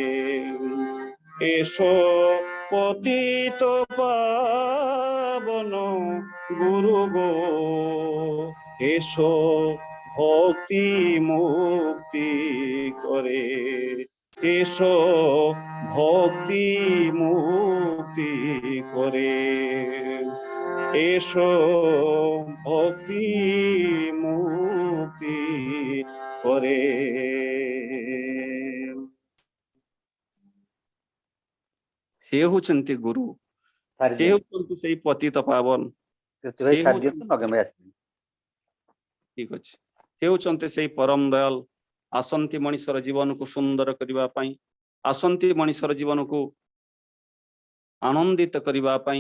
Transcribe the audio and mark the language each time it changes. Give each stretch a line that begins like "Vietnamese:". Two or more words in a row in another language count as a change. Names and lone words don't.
Bangla: এসো পতিত পাবন গুরু গো, এসো ভক্তি মুক্তি করে। এসো ভক্তি মুক্তি করে। এসো ভক্তি মুক্তি করে।
Odia: ସେ ହଉଛନ୍ତି ଗୁରୁ, ସେ ହଉଛନ୍ତି ସେଇ ପତିତ ପାବନ, ସେ ହଉଛନ୍ତି, ଠିକ ଅଛି, ସେ ହଉଛନ୍ତି ସେଇ ପରମ ଦୟାଲ। ଆସନ୍ତି ମଣିଷର ଜୀବନକୁ ସୁନ୍ଦର କରିବା ପାଇଁ, ଆସନ୍ତି ମଣିଷର ଜୀବନକୁ ଆନନ୍ଦିତ କରିବା ପାଇଁ।